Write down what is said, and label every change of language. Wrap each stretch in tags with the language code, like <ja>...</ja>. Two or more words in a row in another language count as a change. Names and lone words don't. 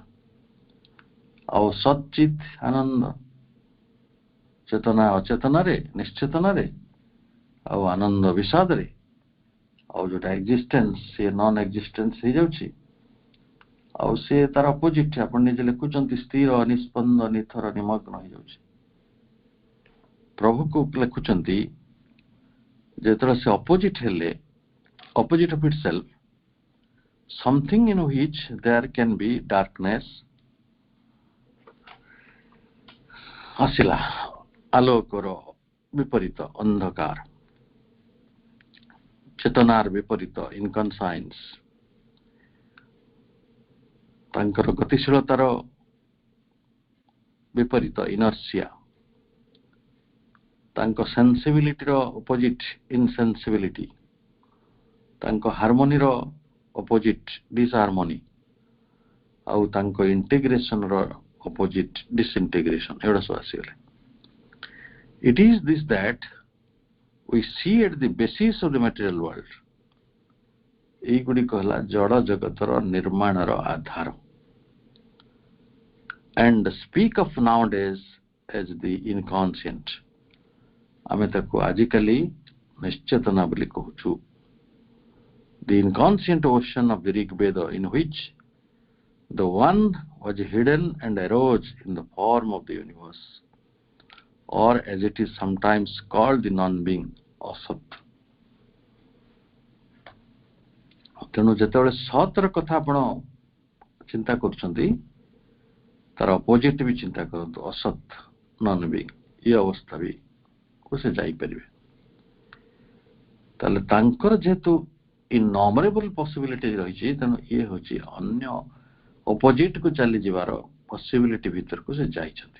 <or>ଆଉ ସଚିତ ଆନନ୍ଦ, ଚେତନା ଅଚେତନାରେ, ନିଶ୍ଚେତନାରେ, ଆଉ ଆନନ୍ଦ ବିଷାଦରେ, ଆଉ ଯୋଉଟା ଏକ୍ଜିଷ୍ଟେନ୍ସ ସେ</or> <en>non existence</en> <or>ହେଇଯାଉଛି। ଆଉ ସେ ତାର ଅପୋଜିଟ ଆପଣ ନିଜେ ଲେଖୁଛନ୍ତି, ସ୍ଥିର ନିସ୍ପନ୍ଦ ନିଥର ନିମଗ୍ନ ହେଇଯାଉଛି। ପ୍ରଭୁକୁ ଲେଖୁଛନ୍ତି ଯେତେବେଳେ ସେ ଅପୋଜିଟ ହେଲେ,</or> <en>opposite of itself, something in which there can be darkness</en> <or>ଆସିଲା, ଆଲୋକର ବିପରୀତ ଅନ୍ଧକାର, ଚେତନାର ବିପରୀତ ଇନକନସାଇନ୍ସ, ତାଙ୍କର ଗତିଶୀଳତାର ବିପରୀତ ଇନର୍ସିଆ, ତାଙ୍କ ସେନ୍ସିବିଲିଟିର</or> <en>opposite insensibility,</en> <or>ତାଙ୍କ ହାରମୋନିର</or> <en>opposite disharmony,</en> <or>ଆଉ ତାଙ୍କ ଇଣ୍ଟିଗ୍ରେସନର</or> <en>opposite disintegration,</en> <or>ଏଗୁଡ଼ା ସବୁ ଆସିଗଲେ।</or> <en>It is this that we see at the basis of the material world.</en> <or>ଏଇଗୁଡ଼ିକ ହେଲା ଜଡ଼ ଜଗତର ନିର୍ମାଣର ଆଧାର,</or> <en>and speak of nowadays as the inconscient.</en> <or>ଆମେ ତାକୁ ଆଜିକାଲି ନିଶ୍ଚେତନା ବୋଲି କହୁଛୁ।</or> <en>The inconscient ocean of the Rig Veda, in which the one was hidden and arose in the form of the universe, or as it is sometimes called the non-being,</en> <or>ଅସତ୍। ତେଣୁ ଯେତେବେଳେ ସତ୍ର କଥା ଆପଣ ଚିନ୍ତା କରୁଛନ୍ତି, ତାର ଅପୋଜିଟ ବି ଚିନ୍ତା କରନ୍ତୁ, ଅସତ୍,</or> <en>non being,</en> <or>ଏ ଅବସ୍ଥା ବି କୁ ସେ ଯାଇପାରିବେ। ତାହେଲେ ତାଙ୍କର ଯେହେତୁ</or> <en>innumerable possibility</en> <or>ରହିଛି, ତେଣୁ ଇଏ ହଉଛି ଅନ୍ୟ ଅପୋଜିଟ କୁ ଚାଲିଯିବାର ପସିବିଲିଟି ଭିତରକୁ ସେ ଯାଇଛନ୍ତି।</or>